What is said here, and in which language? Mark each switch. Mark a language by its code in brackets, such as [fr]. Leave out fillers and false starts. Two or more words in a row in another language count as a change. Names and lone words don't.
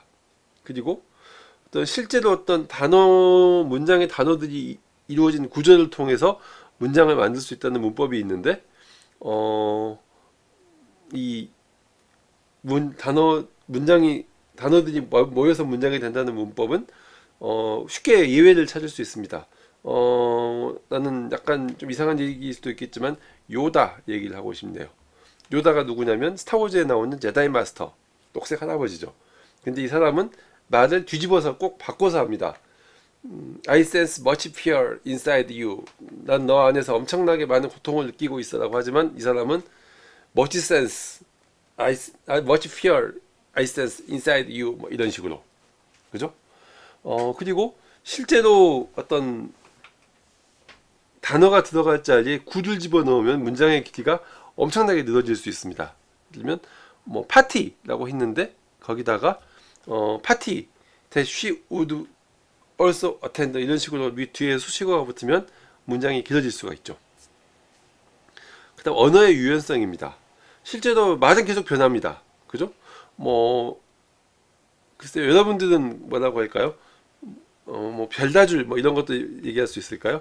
[ko] 그리고 실제로 어떤 문장의 단어들이 이루어진 구조를 통해서 문장을 만들 수 있다는 문법이 있는데, 단어들이 모여서 문장이 된다는 문법은 쉽게 예외를 찾을 수 있습니다. 나는 약간 좀 이상한 얘기일 수도 있겠지만 요다 얘기를 하고 싶네요. 요다가 누구냐면 스타워즈에 나오는 제다이 마스터, 녹색 할아버지죠. 근데 이 사람은 말을 뒤집어서 꼭 바꿔서 합니다. [en] I sense much fear inside you. [ko] 난 너 안에서 엄청나게 많은 고통을 느끼고 있어 라고 하지만 이 사람은 [en] much fear I sense inside you [ko] 뭐 이런 식으로, 그죠? 그리고 실제로 어떤 단어가 들어갈 자리에 굿을 집어넣으면 문장의 길이가 엄청나게 늘어질 수 있습니다. 예를 들면 뭐 파티라고 했는데 거기다가 파티 [en] that she would also attend [ko] 이런 식으로 뒤에 수식어가 붙으면 문장이 길어질 수가 있죠. 그 다음 언어의 유연성입니다. 실제로 말은 계속 변합니다. 그죠? 글쎄요, 여러분들은 뭐라고 할까요? 뭐 별다줄 뭐 이런 것도 얘기할 수 있을까요?